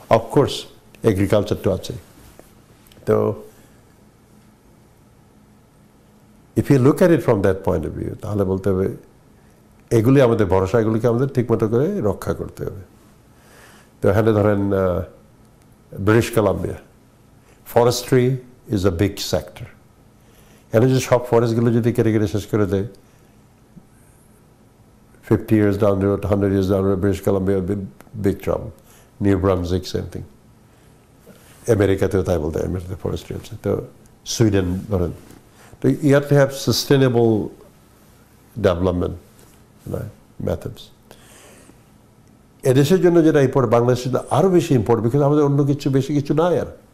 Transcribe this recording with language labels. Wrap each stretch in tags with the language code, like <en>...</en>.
<bn>Of course agriculture তো আছে। তো</bn> <en>if you look at it from that point of view,</en> <bn>তাহলে বলতে হবে এগুলি আমাদের ভরসা, এগুলিকে আমাদের ঠিকমতো করে রক্ষা করতে হবে। তো এখানে ধরেন</bn> <en>British Columbia, forestry is a big sector.</en> <bn>এখানে যদি সব ফরেস্টগুলো যদি কেটে কেটে শেষ করে দেয়,</bn> <en>50 years down the road, 100 years down the road, British Columbia will be big trouble. New Brunswick, same thing.</en> <bn>আমেরিকাতেও তাই বলতে, আমেরিকাতে ফরেস্ট্রি আছে। তো সুইডেন ধরেন, তো</bn> <en>You have to have sustainable development methods.</en> <bn>এদেশের জন্য যেটা ইম্পর্টেন্ট, বাংলাদেশের জন্য আরও বেশি ইম্পর্টেন্ট, বিকজ আমাদের অন্য কিছু বেশি কিছু নাই আর।</bn>